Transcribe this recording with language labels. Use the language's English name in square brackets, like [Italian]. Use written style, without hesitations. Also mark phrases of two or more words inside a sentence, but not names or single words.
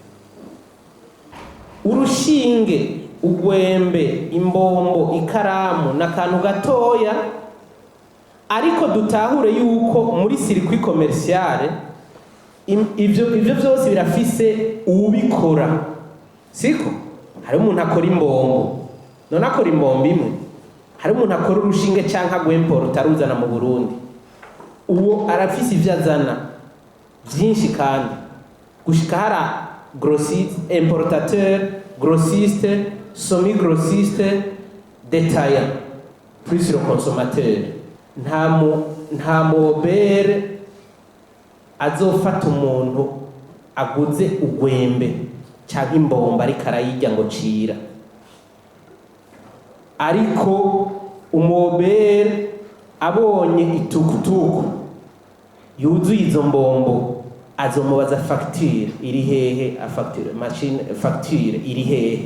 [Rundi] Urushinge, ugwembe, imbombo, ikaramu n'akantu gatoya, ariko dutahure yuko muri [French] circuit commerciale [Rundi] ivyo byose birafise ubikora. Siko hari umuntu akora imbombo, none akora imbombo imwe. Hari umuntu akora urushinge canka gwemporo utaruzana mu Burundi, uwo arafise ivyo azana byinshi kandi gushika hara [French] grossiste, importateur, grossiste, semi-grossiste, détaillant, plus le consommateur. [Rundi] Nta mobere azofata umuntu aguze ugwembe cyangwa imbombo ariko arayirya ngo cira. Ariko umobere abonye itukutuku yuzuye izo mbombo azomubaza facture iri hehe, facture iri hehe.